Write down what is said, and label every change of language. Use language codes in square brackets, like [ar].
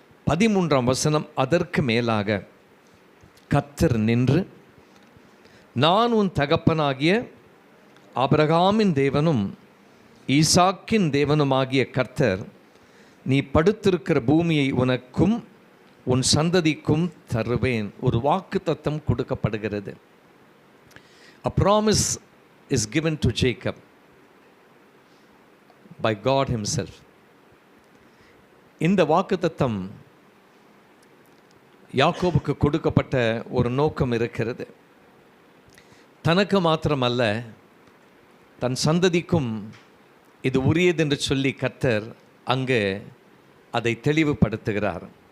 [ta] 13ஆம் வசனம், அதற்கு மேலாக கர்த்தர் நின்று, நான் உன் தகப்பனாகிய ஆபிரகாமின் தேவனும் ஈசாக்கின் தேவனுமாகிய கர்த்தர், நீ படுத்திருக்கிற பூமியை உனக்கும் உன் சந்ததிக்கும் தருவேன். ஒரு வாக்கு தத்தம் கொடுக்கப்படுகிறது. [en] A promise is given to Jacob by God himself. [ta] இந்த வாக்கு தத்தம் யாக்கோபுக்கு கொடுக்கப்பட்ட ஒரு நோக்கம் இருக்கிறது. தனக்கு மாத்திரமல்ல, தன் சந்ததிக்கும் இது உரியது என்று சொல்லி கர்த்தர் அங்கு அதை தெளிவுபடுத்துகிறார்.